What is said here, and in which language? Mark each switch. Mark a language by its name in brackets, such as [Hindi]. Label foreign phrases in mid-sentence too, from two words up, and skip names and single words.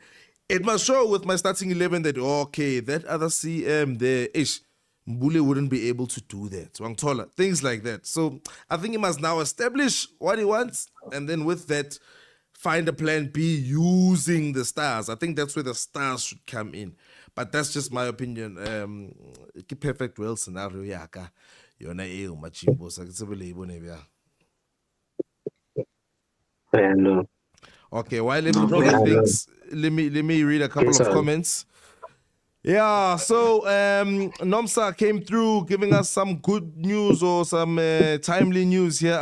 [English] It must show with my starting 11 that, okay, that other CM there, Mbule wouldn't be able to do that. Wang Tola, things like that. So I think he must now establish what he wants, and then with that, find a plan B using the stars. I think that's where the stars should come in. But that's just my opinion. Perfect world scenario, yaka. Yona eo machimbo sakitsebele ibone bya. No. Okay, while let me do the things, let me read a couple of comments. Yeah, so Nomsa came through giving us some good news or some timely news here.